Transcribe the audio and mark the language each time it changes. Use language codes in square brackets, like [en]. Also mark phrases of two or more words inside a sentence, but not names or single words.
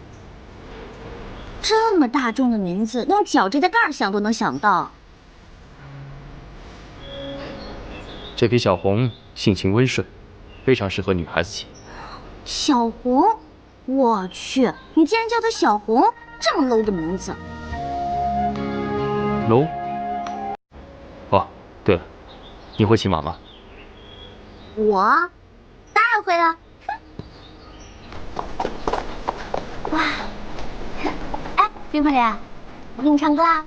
[zh] 這麼大眾的名字，用腳趾甲蓋想都能想到。這匹小紅性情溫順，非常適合女孩子騎。小紅，我去，你竟然叫她小紅，這麼 low 的名字。 low？ 哦，對了，你會騎馬嗎？我當然會了。哇！哎，冰塊臉，我給你唱歌啊！